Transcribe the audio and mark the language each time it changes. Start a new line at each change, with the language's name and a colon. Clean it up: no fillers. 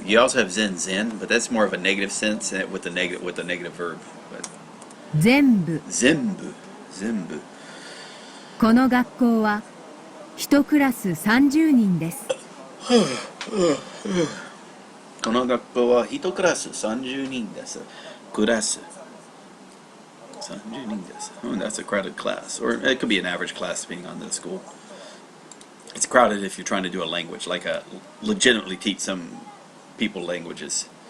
English: You also have zen, but that's more of a negative sense with the negative verb. But
Japanese: 全部。全部。この学校は一クラス30人です。この学校は一クラス30人です。クラス30人です。
English: That's a crowded class, or it could be an average class depending on the school. It's crowded if you're trying to do a language, like legitimately teach some people languages.